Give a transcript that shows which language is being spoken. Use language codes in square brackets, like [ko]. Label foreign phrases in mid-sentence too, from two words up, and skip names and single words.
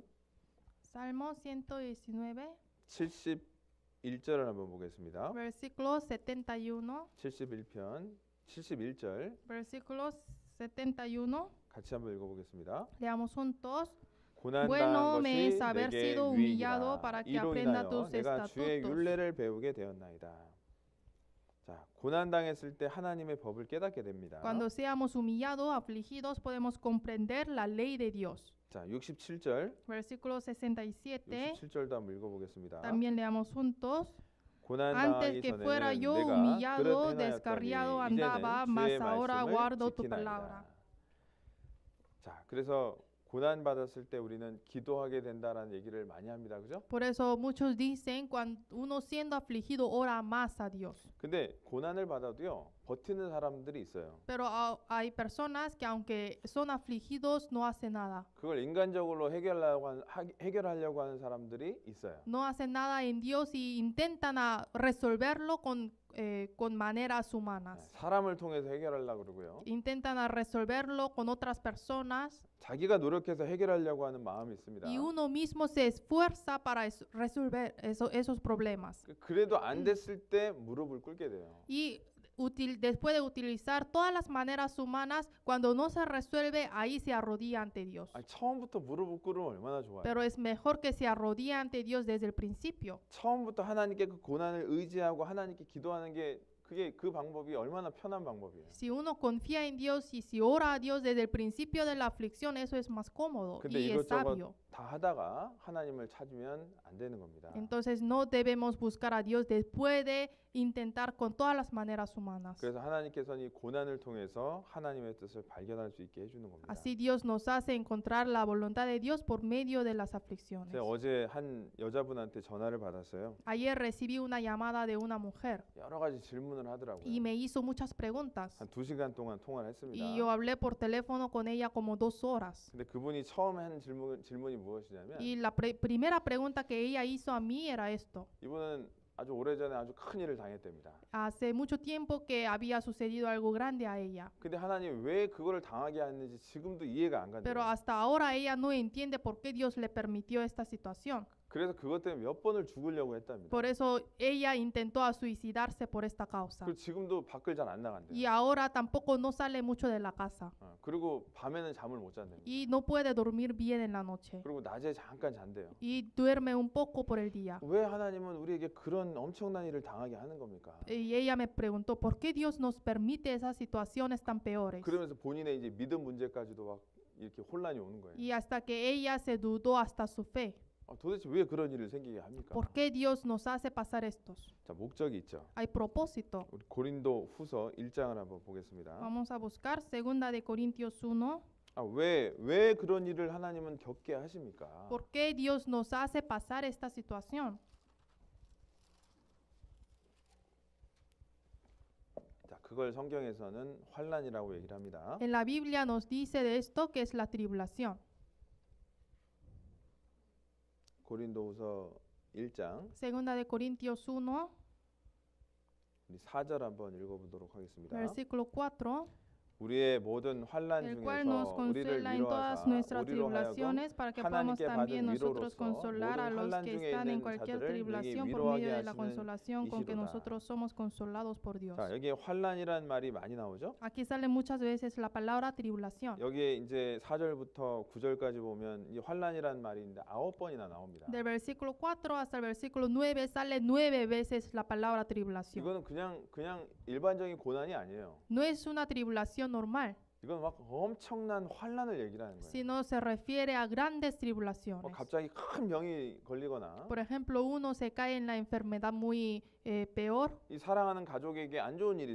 [es] Salmo 119, [ko] 71절을 한번 보겠습니다. [es] versículo 71. [ko] 71편 71절 [es] Versículo 71. [ko] 같이 한번 읽어보겠습니다. [es] Leamos juntos. [ko] 고난당한 [es] Bueno me [ko] 것이 [es] es haber [ko] 내게 [es] sido humillado [ko] 유익이라. [es] para que [ko] 이로 [es] aprenda [ko] 인하여 [es] tus [ko] 내가 주의 [es] estatutos. [ko] 율례를 배우게 되었나이다. 자, 고난당했을 때 하나님의 법을 깨닫게 됩니다. [es] Cuando seamos humillados, afligidos, podemos comprender la ley de Dios. [ko] 자, 67절 [es] Versículo 67. [ko] 67절도 한번 읽어보겠습니다. [es] También leamos juntos. [ko] 고난당하기 [es] Antes que fuera [ko] 전에는 [es] yo [ko] 내가 [es] humillado, [ko] 그릇 [es] descarriado [ko] 행하였더니 [es] andaba, [ko] 이제는 [es] mas [ko] 주의 [es] ahora [ko] 말씀을 [es] guardo tu [ko] 지키나이다. [es] palabra. [ko] 자, 그래서 고난 받았을 때 우리는 기도하게 된다라는 얘기를 많이 합니다. 그죠? [es] Por eso muchos dicen, cuando uno siendo afligido, ora más a Dios. [ko] 근데 고난을 받아도요. 버티는 사람들이 있어요. [es] Pero hay personas que aunque son afligidos, no hacen nada. [ko] 그걸 인간적으로 해결하려고 하는 사람들이 있어요. [es] No hacen nada en Dios y intentan resolverlo con maneras humanas. [ko] 사람을 통해서 해결하려고 그러고요. [es] Intentan resolverlo con otras personas [ko] 자기가 노력해서 해결하려고 ha는 마음이 있습니다. [es] y uno mismo se esfuerza para resolver esos problemas. [ko] 그래도 안 됐을 때 무릎을 꿇게 돼요. [es] Y después de utilizar todas las maneras humanas, cuando no se resuelve, ahí se arrodilla ante Dios. [ko] 아니, 처음부터 무릎을 꿇으면 얼마나 좋아요. [es] Pero es mejor que se arrodille ante Dios desde el principio. [ko] 처음부터 하나님께 그 고난을 의지하고 하나님께 기도하는 게 그 방법이 얼마나 편한 방법이에요. [es] Si uno confía en Dios y si ora a Dios desde el principio de la aflicción, eso es más cómodo [ko] 근데 [es] y es sabio. [ko] 이것저것 다 하다가 하나님을 찾으면 안 되는 겁니다. [es] Entonces no debemos buscar a Dios después de intentar con todas las maneras humanas. [ko] 그래서 하나님께서는 이 고난을 통해서 하나님의 뜻을 발견할 수 있게 해주는 겁니다. [es] Así Dios nos hace encontrar la voluntad de Dios por medio de las aflicciones. [ko] 제가 어제 한 여자분한테 전화를 받았어요. [es] Ayer recibí una llamada de una mujer [ko] 여러 가지 질문을 하더라고요. [es] y me hizo muchas preguntas. [ko] 한 2시간 동안 통화를 했습니다. [es] Y yo hablé por teléfono con ella como 2 horas. [ko] 근데 그분이 처음에 한 질문이 무엇이냐면 [es] Y la primera pregunta que ella hizo a mí era esto. [ko] 이분은 아주 오래전에 아주 큰 일을 당했답니다. [es] Hace mucho tiempo que había sucedido algo grande a ella. [ko] 근데 하나님 왜 그거를 당하게 했는지 지금도 이해가 안 [es] Pero [ko] 간대요. [es] hasta ahora ella no entiende por qué Dios le permitió esta situación. [ko] 그래서 그것 때문에 몇 번을 죽으려고 했답니다. [es] Por eso ella intentó suicidarse por esta causa. [ko] 그리고 지금도 밖을 잘 안 나간대요. [es] Y ahora tampoco no sale mucho de la casa. [ko] 그리고 밤에는 잠을 못 잔대요. [es] Y no puede dormir bien en la noche. [ko] 그리고 낮에 잠깐 잔대요. [es] Y duerme un poco por el día. [ko] 왜 하나님은 우리에게 그런 엄청난 일을 당하게 하는 겁니까? [es] Y ella me preguntó, ¿por qué Dios nos permite esas situaciones tan peores? [ko] 그러면서 본인의 이제 믿음 문제까지도 막 이렇게 혼란이 오는 거예요. [es] Y hasta que ella se dudó hasta su fe. [ko] 도대체 왜 그런 일을 생기게 합니까? [es] ¿Por qué Dios nos hace pasar estos? [ko] 자, 목적이 있죠. [es] Hay propósito. [ko] 우리 고린도 후서 1장을 한번 보겠습니다. [es] Vamos a buscar 2 de Corintios 1. [ko] 왜 그런 일을 하나님은 겪게 하십니까? [es] ¿Por qué Dios nos hace pasar esta situación? [ko] 자, 그걸 성경에서는 환난이라고 얘기를 합니다. [es] En la Biblia nos dice de esto que es la tribulación. [ko] 고린도후서 1장 [es] 2 de Corintios 1, [ko] 우리 4절 한번 읽어보도록 하겠습니다. [es] versículo 4. [ko] 우리의 모든 환난 [es] El cual nos [ko] 중에서 우리를 [es] consuela en todas [ko] 위로하사 [es] nuestras [ko] 우리로 하여금 [es] tribulaciones para que podamos [ko] 하나님께 [es] también [ko] 받은 [es] nosotros [ko] 위로로서 [es] consolar a [ko] 모든 [es] los [ko] 환난 [es] que [ko] 중에 [es] están en [ko] 있는 [es] cualquier [ko] 자들을 [es] tribulación [ko] 능히 [es] por [ko] 위로하게 [es] medio de la [ko] 하시는 [es] consolación con que [ko] 이시로다. [es] nosotros somos consolados por Dios. [ko] 자, 여기에 환난이라는 말이 많이 나오죠? [es] Aquí sale muchas veces la palabra tribulación. [ko] 여기에 이제 4절부터 9절까지 보면 이 환난이라는 말이 있는데 9번이나 나옵니다. [es] Del versículo 4 hasta el versículo 9 sale 9 veces la palabra tribulación. [ko] 이거는 그냥 일반적인 고난이 아니에요. [es] No es una tribulación normal. [ko] 이건 막 엄청난 환난을 얘기를 하는 거예요. [es] sino se refiere a grandes tribulaciones. [ko] 갑자기 큰 병이 걸리거나 [es] Por ejemplo, uno se cae en la enfermedad muy peor [ko] 이 사랑하는 가족에게 안 좋은 일이